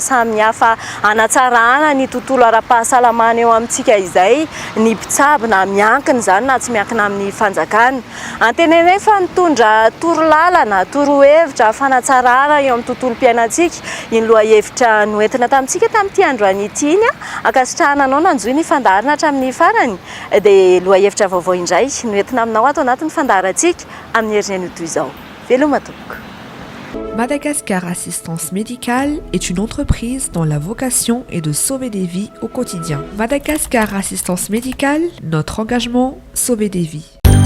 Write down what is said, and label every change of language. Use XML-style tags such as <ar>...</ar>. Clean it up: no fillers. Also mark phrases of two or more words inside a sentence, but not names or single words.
<mg>samihafa anatsarana ny tontolo ara-pahasalamana eo amintsika izay ny mpitsabo na miankina zany na tsy miankina amin'ny fanjakana antenenay fa nitondra torolalana torohevitra fanatsarana eo amin'ny tontolo-piainantsika iny lohahevitra noentina tamintsika tamin'ity androany ity iny akasitrahananao nanjoy ny fandarina hatramin'ny farany de lohahevitra vaovao indray noentina aminao ato anatin'ny fandarantsika amin'ny herin'ny toy izao veloma tompoko.</mg> <fr>Madagascar Assistance Médicale est une entreprise dont la vocation est de sauver des vies au quotidien. Madagascar Assistance Médicale, notre engagement, sauver des vies.</fr>